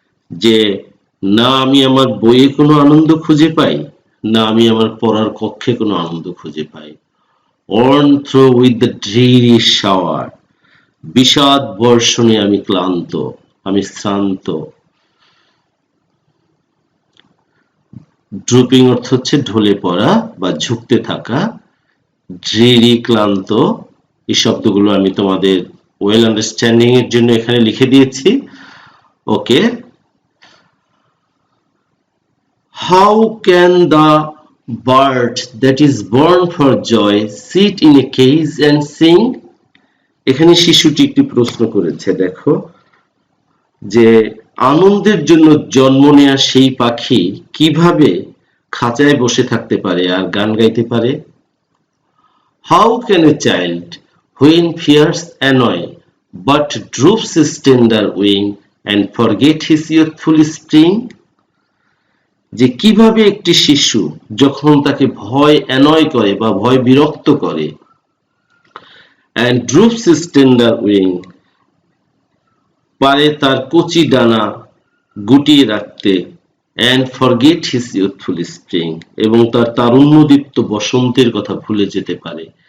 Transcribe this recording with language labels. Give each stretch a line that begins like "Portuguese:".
Bangla: যে না আমি আমার বইয়ে কোনো আনন্দ খুঁজে পাই, না আমি আমার পড়ার কক্ষে কোনো আনন্দ খুঁজে পাই।
English: worn through with the dreary shower.
Bangla: বিষাদ বর্ষণে আমি ক্লান্ত, আমি শ্রান্ত। ড্রুপিং অর্থ হচ্ছে ঢলে পড়া বা ঝুঁকতে থাকা। ড্রিরি ক্লান্ত, এই শব্দগুলো আমি তোমাদের ওয়েল আন্ডারস্ট্যান্ডিং এর জন্য এখানে লিখে দিয়েছি। ওকে।
English: How can the bird that is born for joy sit in a cage and sing?
Bangla: এখানে শিশুটি একটি প্রশ্ন করেছে, দেখো, যে আনন্দের জন্য জন্ম নেয়া সেই পাখি কিভাবে খাঁচায় বসে থাকতে পারে আর গান গাইতে পারে?
English: How can a child when fears annoy but droops his tender wing and forget his youthful spring?
Bangla: যে কিভাবে একটি শিশু যখন তাকে ভয় অ্যানয় করে বা ভয় বিরক্ত করে,
English: and droops his tender wing,
Bangla: পারে তার কচি ডানা গুটিয়ে রাখতে,
English: and forget his youthful spring,
Bangla: এবং তার তারুণ্যদীপ্ত বসন্তের কথা ভুলে যেতে পারে।